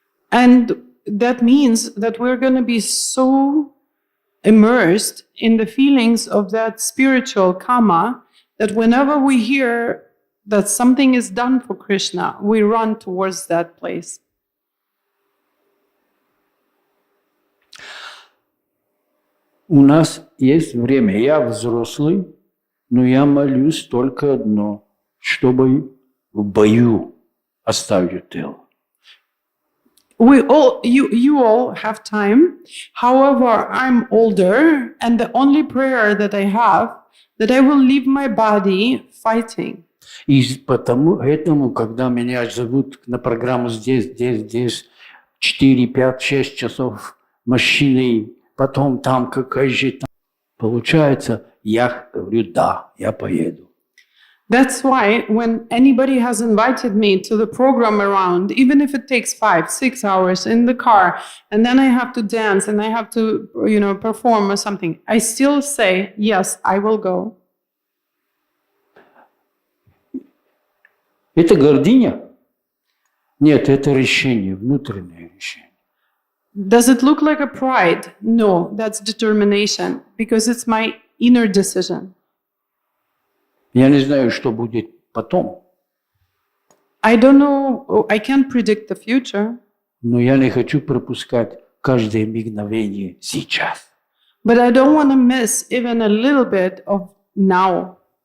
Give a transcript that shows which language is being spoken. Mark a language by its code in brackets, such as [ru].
[en] And that means that we're going to be so immersed in the feelings of that spiritual karma that whenever we hear that something is done for Krishna, we run towards that place. [ru] У нас есть время. Я взрослый, но я молюсь только одно, чтобы в бою оставить тело. [en] You all have time. However, I'm older, and the only prayer that I have, that I will leave my body fighting. [ru] И этому, когда меня зовут на программу здесь, 4, 5, 6 часов машиной, потом там, какая же там, получается, я говорю, да, я поеду. [en] That's why when anybody has invited me to the program around, even if it takes 5, 6 hours in the car, and then I have to dance and I have to, perform or something, I still say, yes, I will go. [ru] Это гордыня? Нет, это решение, внутреннее решение. [en] Does it look like a pride? No, that's determination, because it's my inner decision. [ru] Я не знаю, что будет потом, [en] I don't know, I can't predict the future, [ru] но я не хочу пропускать каждое мгновение сейчас. [en] but I don't want to miss even a little bit of now.